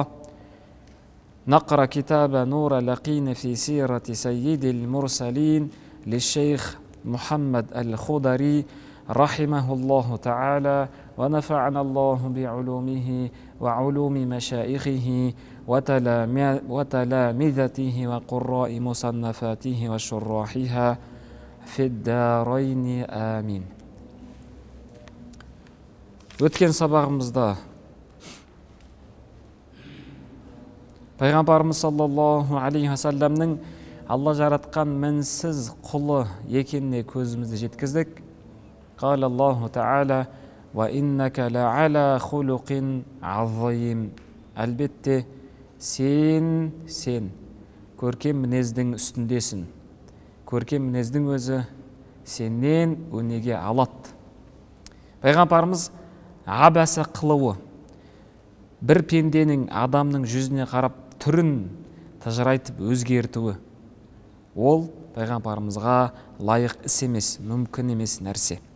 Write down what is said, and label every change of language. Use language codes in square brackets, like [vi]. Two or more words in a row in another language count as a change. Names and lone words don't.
[ar] نقرأ كتاب نور اليقين في سيرة سيد المرسلين للشيخ محمد الخضري رحمه الله تعالى، ونفعنا الله بعلومه وعلوم مشايخه وتلامذته وقراء مصنفاته وشراحها في الدارين آمين. [kk] Өткен сабағымызда Пайғамбарымыз [ar] صلى الله عليه وسلم [kk] Алла жаратқан мінсіз құлы екеніне көзімізді жеткіздік. [ar] قال الله تعالى: «وإنك لعلى خلق عظيم». [kk] Әлбетте сен көркем мінездің үстіндесің. Көркем мінездің өзі сенен өнеге алады. Пайғамбарымыз абәсі қылуы, бір пенденің адамның жүзіне қарап түрін тыжырайтып өзгертуі, ол пайғамбарымызға лайық іс емес, мүмкін емес нәрсе.